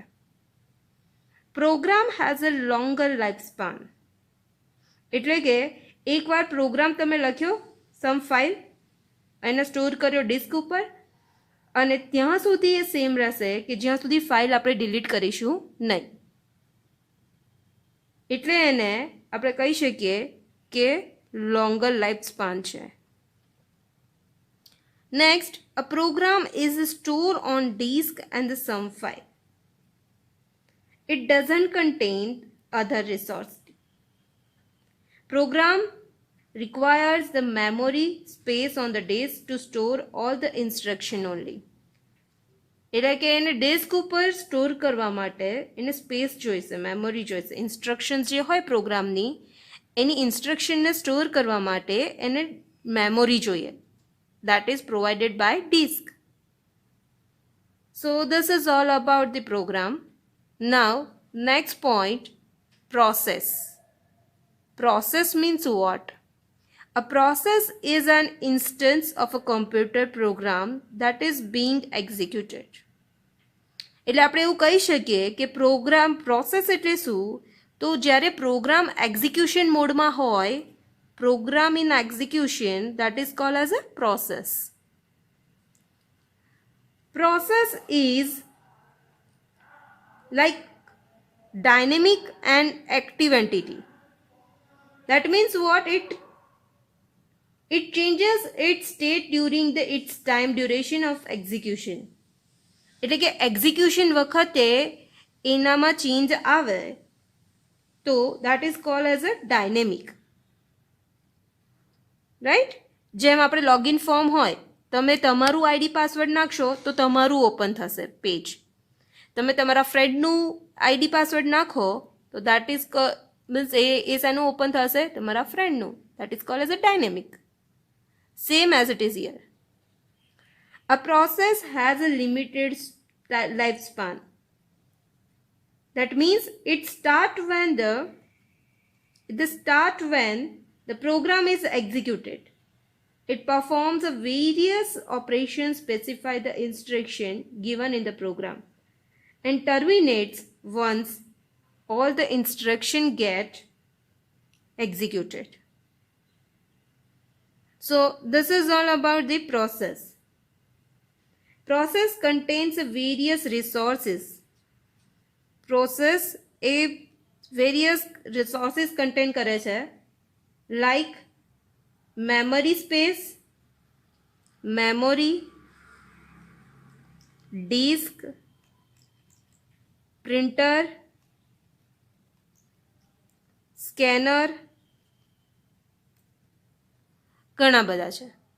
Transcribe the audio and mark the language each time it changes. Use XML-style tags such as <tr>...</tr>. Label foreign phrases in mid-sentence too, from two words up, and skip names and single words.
<en>program has a longer life span,</en> <gu>એટલે કે એકવાર પ્રોગ્રામ તમે લખ્યો</gu> <en>some file</en> <gu>એને સ્ટોર કર્યો ડિસ્ક ઉપર અને ત્યાં સુધી એ સેમ રહેશે કે જ્યાં સુધી ફાઇલ આપણે ડિલીટ કરીશું નહીં. એટલે એને આપણે કહી શકીએ કે</gu> <en>longer life span</en> <gu>છે.</gu> <en>next, a program is store on disk and the some file. It doesn't contain other resources. Program requires the memory space on the disk to store all the instruction only.</en> <gu>એટલે કે એને ડિસ્ક ઉપર સ્ટોર કરવા માટે એને સ્પેસ જોઈશે, મેમરી જોઈશે. ઇન્સ્ટ્રક્શન્સ જે હોય પ્રોગ્રામની એની ઇન્સ્ટ્રક્શનને સ્ટોર કરવા માટે એને મેમરી જોઈએ.</gu> <en>That is provided by disk. So this is all about the program. Now next point, process. Process means what? A process is an instance of a computer program that is being executed.</en> <gu>એટલે આપણે એવું કહી શકીએ કે</gu> <en>program process</en> <gu>એટલે શું? તો જ્યારે પ્રોગ્રામ એક્ઝિક્યુશન મોડમાં હોય,</gu> <en>program in execution, that is called as a process. Process is like dynamic and active entity. That means what? It changes its state during its time duration of execution.</en> <gu>એટલે કે એક્ઝિક્યુશન વખતે એનામાં ચેન્જ આવે તો</gu> <en>that is called as a dynamic.</en> <gu>રાઈટ? જેમ આપણે</gu> <en>login form</en> <gu>હોય, તમે તમારું</gu> <en>ID password</en> <gu>નાખશો તો તમારું ઓપન થશે પેજ. તમે તમારા ફ્રેન્ડનું</gu> <en>ID password</en> <gu>નાખો તો</gu> <en>that is means</en> <gu>એ શેનું ઓપન થશે? તમારા ફ્રેન્ડનું.</gu> <en>that is called as a dynamic. Same as it is here. A process has a limited lifespan. That means it starts when the program is executed. It performs a various operations specify the instruction given in the program and terminates once all the instruction get executed. So this is all about the process. process contains various resources.</en> <gu>પ્રોસેસ એ</gu> <en>various resources</en> <gu>કન્ટેન કરે છે,</gu> <en>like memory space, memory, disk, printer, scanner,</en> <gu>ઘણા બધા છે.</gu>